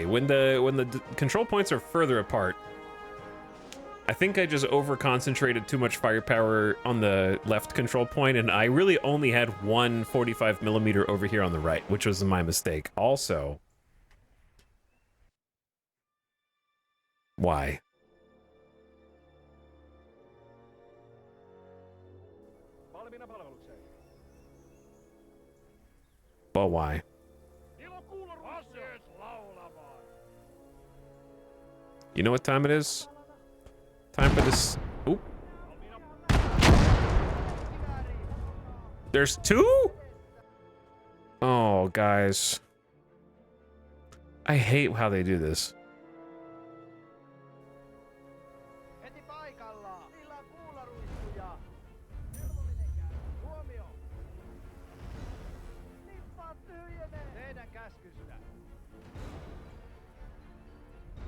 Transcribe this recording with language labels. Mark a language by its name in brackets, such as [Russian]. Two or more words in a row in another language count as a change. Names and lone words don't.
[English] When the control points are further apart, I think I just over-concentrated too much firepower on the left control point, and I really only had one 45mm over here on the right, which was my mistake. Also, why? [Finnish] Valmiina palvelukseen. [English] But why? [Finnish] Ilo kuulla aseet laulamaan. [English] You know what time it is? Time for this. Oop. There's 2? Oh, guys. I hate how they do this. [Finnish] Heti paikallaan. Niillä on kuularuiskuja. Kelvollinen käy. Huomio. Nippaat tyhjenee. Teidän käskystä.